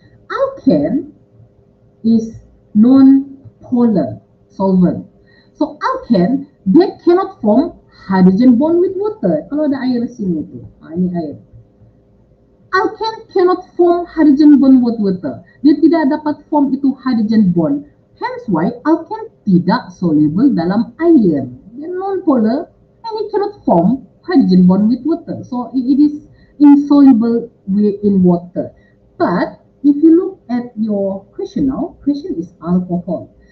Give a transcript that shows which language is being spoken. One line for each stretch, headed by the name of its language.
English: Alkane is non-polar solvent. So alkane, they cannot form hydrogen bond with water.
Malay: Kalau ada air sini tu, ini air.
English: Alkane cannot form hydrogen bond with water.
Malay: Dia tidak dapat form itu hydrogen bond.
English: Hence why alkane tidak soluble
Malay: dalam air.
English: Dia non-polar and it cannot form hydrogen bond with water. So it is insoluble in water. But if you look at your question now, question is alcohol.